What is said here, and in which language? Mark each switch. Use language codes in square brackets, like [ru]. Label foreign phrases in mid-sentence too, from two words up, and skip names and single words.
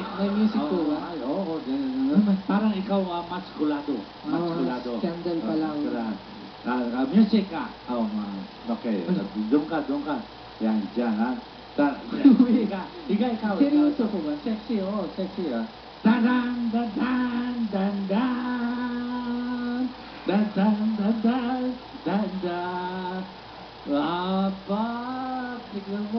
[tl] May music po ba? Ay, oo. Parang ikaw maskulado. Maskulado. Scandal pa lang. Music ka. Oh, okay. Doon ka. Yan, dyan, ha? Ikaw. Seryoso po ba? Sexy, oh, sexy, ha? Dan-dan, dan-dan, dan-dan. Dan-dan, dan-dan, dan-dan. Apa, tignan mo.